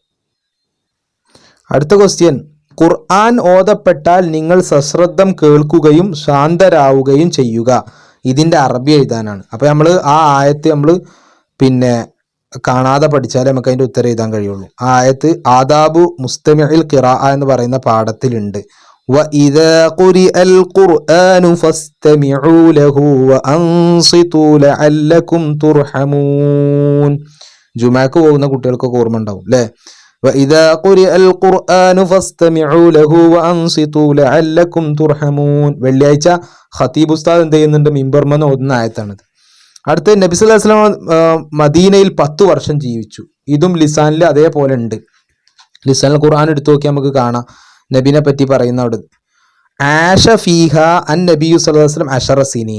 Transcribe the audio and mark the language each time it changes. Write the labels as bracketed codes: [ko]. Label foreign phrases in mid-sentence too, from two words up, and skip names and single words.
[ml] അടുത്ത ക്വസ്റ്റ്യൻ, ഖുർആൻ ഓതപ്പെട്ടാൽ നിങ്ങൾ സശ്രദ്ധം കേൾക്കുകയും ശാന്തരാവുകയും ചെയ്യുക. ഇതിന്റെ അറബി എഴുതാനാണ്. അപ്പൊ നമ്മൾ ആ ആയത്ത് നമ്മൾ പിന്നെ കാണാതെ പഠിച്ചാലേ നമുക്ക് അതിന്റെ ഉത്തരം എഴുതാൻ കഴിയുള്ളൂ. ആ ആയത്ത് [ar] آداب مستمع القراءة [ml] എന്ന് പറയുന്ന പാഠത്തിലുണ്ട്. [ar] وَإِذَا قُرِئَ الْقُرْآنُ فَاسْتَمِعُوا لَهُ وَأَنصِتُوا لَعَلَّكُمْ تُرْحَمُونَ. [ml] ജുമാക്ക് പോകുന്ന കുട്ടികൾക്കൊക്കെ ഓർമ്മ ഉണ്ടാവും അല്ലേ? [ar] وَإِذَا قُرِئَ الْقُرْآنُ فَاسْتَمِعُوا لَهُ وَأَنصِتُوا لَعَلَّكُمْ تُرْحَمُونَ. [ml] വെള്ളിയാഴ്ച ഖതീബ് ഉസ്താദ് എന്ത് ചെയ്യുന്നുണ്ട്? മിമ്പർമെന്ന് ഓതുന്ന ആയത്താണിത്. അടുത്ത നബി [ar] صلى الله عليه وسلم [ml] മദീനയിൽ 10 വർഷം ജീവിച്ചു. ഇതും ലിസാനിൽ അതേപോലെ ഉണ്ട്. ലിസാനിൽ ഖുർആൻ എടുത്തു നോക്കി നമുക്ക് കാണാം നബിനെ പറ്റി പറയുന്ന അവിടെ [ar] عاش فيها النبي صلى الله عليه وسلم 10 سنين.